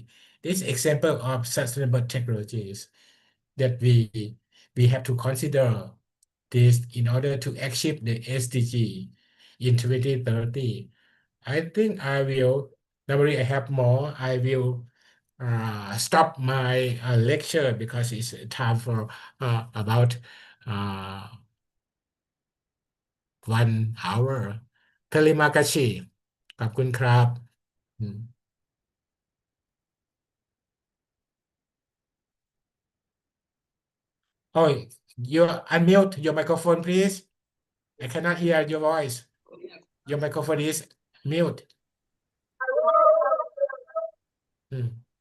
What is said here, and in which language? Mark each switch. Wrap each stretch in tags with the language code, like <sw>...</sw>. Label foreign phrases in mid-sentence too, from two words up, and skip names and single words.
<en>This example of sustainable technologies that we have to consider this in order to achieve the SDG in 2030. I think normally I have more, I will stop my lecture because it's time for about 1 hour.</en> <id>Terima kasih.</id> <th>ขอบคุณครับอืม</th> <en>Oh, you unmute your microphone, please. I cannot hear your voice. Your microphone is mute. อืม</en>